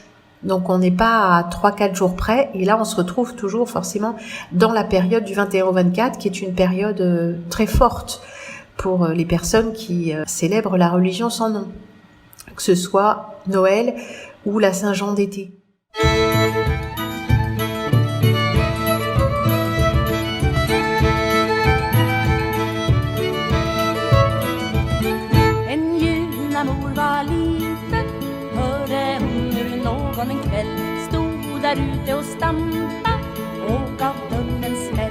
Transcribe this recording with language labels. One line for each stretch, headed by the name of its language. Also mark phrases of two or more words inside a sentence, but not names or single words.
French: Donc on n'est pas à 3-4 jours près, et là on se retrouve toujours forcément dans la période du 21 au 24, qui est une période très forte pour les personnes qui célèbrent la religion sans nom, que ce soit Noël ou la Saint-Jean d'été.
Swedish: En kväll stod där ute och stampa och gav dörren smäll.